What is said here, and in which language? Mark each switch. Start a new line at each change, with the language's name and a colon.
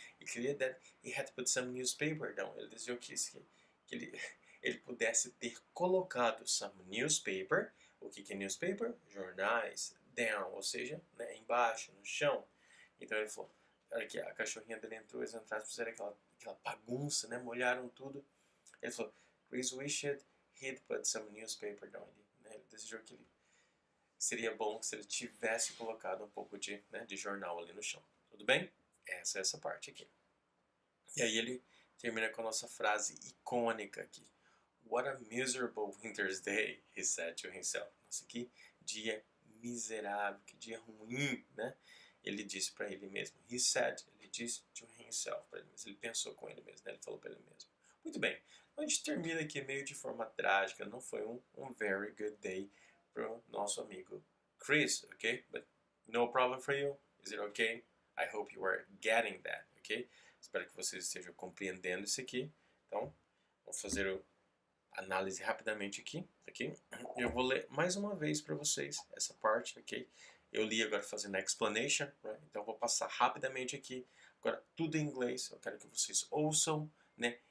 Portuguese: Ele queria
English: that he had to put some newspaper down.
Portuguese: Ele desejou que ele pudesse ter colocado
English: some newspaper.
Portuguese: O que é newspaper? Jornais. Down, ou seja, né, embaixo, no chão. Então ele falou, olha aqui, a cachorrinha dele entrou, eles entraram, fizeram aquela bagunça, né, molharam tudo. Ele falou,
English: Chris wished he'd put some newspaper down.
Portuguese: Ele desejou que seria bom se ele tivesse colocado um pouco de jornal ali no chão. Tudo bem? Essa é essa parte aqui. E aí ele termina com a nossa frase icônica aqui.
English: What a miserable winter's day, he said to himself.
Portuguese: Nossa, que dia miserável, que dia ruim, né? Ele disse para ele mesmo.
English: He said,
Portuguese: ele disse
English: to himself,
Portuguese: para ele mesmo. Ele pensou com ele mesmo, né? Ele falou para ele mesmo. Muito bem. A gente termina aqui meio de forma trágica. Não foi um
English: very good day
Portuguese: para o nosso amigo Chris, ok?
English: But no problem for you. Is it okay? I hope you are getting that, ok?
Portuguese: Espero que vocês estejam compreendendo isso aqui. Então, vamos fazer análise rapidamente aqui, ok? Eu vou ler mais uma vez para vocês essa parte, ok? Eu li agora fazendo a explanation, right? Então eu vou passar rapidamente aqui, agora tudo em inglês, eu quero que vocês ouçam, né?